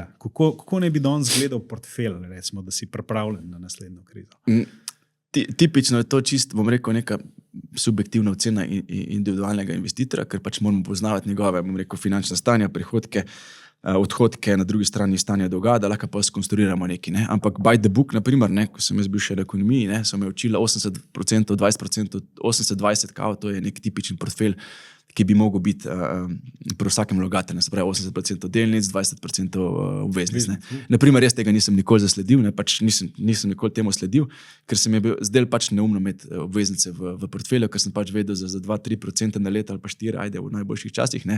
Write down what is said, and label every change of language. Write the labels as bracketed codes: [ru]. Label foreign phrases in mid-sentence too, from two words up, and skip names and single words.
[sl] Kako ne bi danes gledal portfelj, recimo, da si pripravljen na naslednjo krizo? Tipično je to čisto, bom rekel, neka subjektivna ocena individualnega investitora, ker pač moramo poznavati njegove, bom rekel, finančna stanja, prihodke, odhodke, na drugi strani stanja dolga, da lahko pa skonstruiramo nekaj, ne. [en] Ampak by the book, [sl] naprimer, ne, ko sem jaz bil še v ekonomiji, ne, so me učila 80%, 20%, 80-20 kao, to je nek tipičen portfelj, ki bi mogel biti pri vsakem vlagatelju, se pravi 80% delnic, 20% obveznic, ne. Naprimer, jaz tega nisem nikoli zasledil, ne, pač nisem nikoli temu sledil, ker se mi je zdel pač neumno imeti obveznice v portfelju, ker sem pač vedel za 2-3% na leto ali pa 4, ajde, v najboljših časih, ne.